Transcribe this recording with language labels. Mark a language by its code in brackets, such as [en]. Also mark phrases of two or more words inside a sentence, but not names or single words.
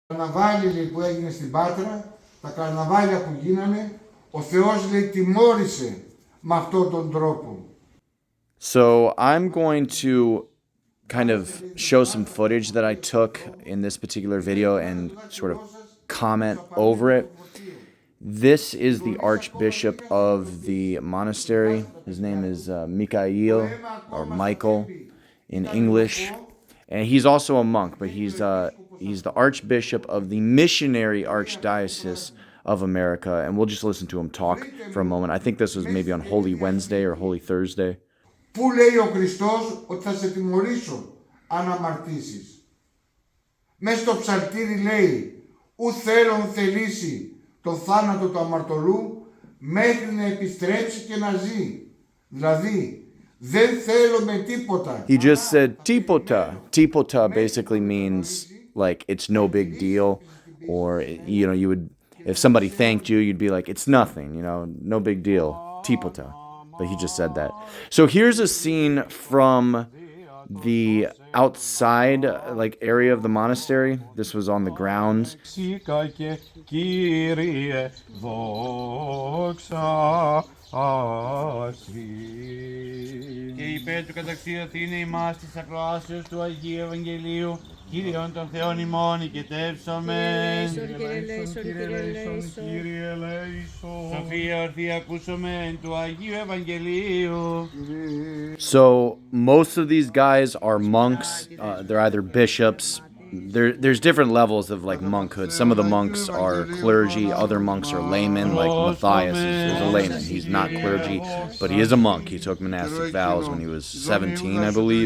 [el] Καρναβάλι που έγινε στην Πάτρα, τα καρναβάλια που γίνανε, ο Θεός λέει τιμώρησε με αυτόν τον τρόπο. [en] So I'm going to kind of show some footage that I took in this particular video and sort of comment over it. This is the archbishop of the monastery. His name is Mikhail, or Michael in English. And he's also a monk, but he's the archbishop of the missionary archdiocese of America. And we'll just listen to him talk for a moment. I think this was maybe on Holy Wednesday or Holy Thursday. [el] Πού λέει ο Χριστός ότι θα σε τιμωρήσω αν αμαρτήσεις? Μες στο ψαλτήρι λέει ου θέλον θελήσει το θάνατο του αμαρτωλού μέχρι να επιστρέψει και να ζει. Δηλαδή, δεν θέλουμε τίποτα. [en] He just said tipota. Tipota basically means like it's no big deal, or you would, if somebody thanked you, you'd be like it's nothing, no big deal. Tipota. But he just said that. So here's a scene from the outside area of the monastery. This was on the grounds. [el] Και υπέρ του καταξιωθήνε ημάς της ακροάσεως του Αγίου Ευαγγελίου, Κύριον των Θεών ημών οικετεύσομεν. Σοφία ορθή ακούσομεν του Αγίου Ευαγγελίου. [en] So most of these guys are monks. They're either bishops. There's different levels of monkhood. Some of the monks are clergy, other monks are laymen, like Matthias is a layman. He's not clergy, but he is a monk. He took monastic vows when he was 17, I believe.